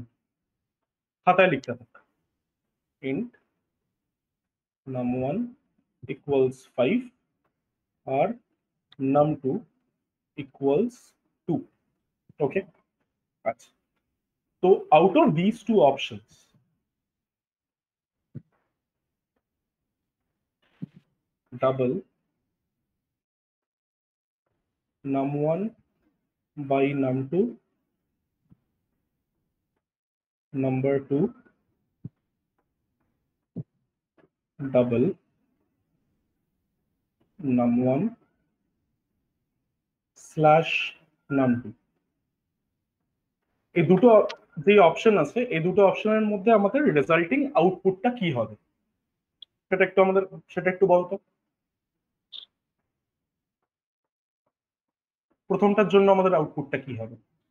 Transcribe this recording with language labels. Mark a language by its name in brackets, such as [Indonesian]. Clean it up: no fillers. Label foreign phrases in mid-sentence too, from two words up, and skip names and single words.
[Bangla] খাতায় লিখতে থাক, [English] int num1 equals [Bangla] 5 আর [English] num2 equals [Bangla] 2। ওকে, আচ্ছা, তো [English] out of this two options, ডাবল num1 by num2 number 2 double num1 slash num2। [Bangla] এই দুটো যে অপশন আছে, এই দুটো অপশনের মধ্যে আমাদের রেজাল্টিং আউটপুটটা কি হবে সেটা একটু বলতো। প্রথমটার জন্য আমাদের আউটপুটটা কি হবে?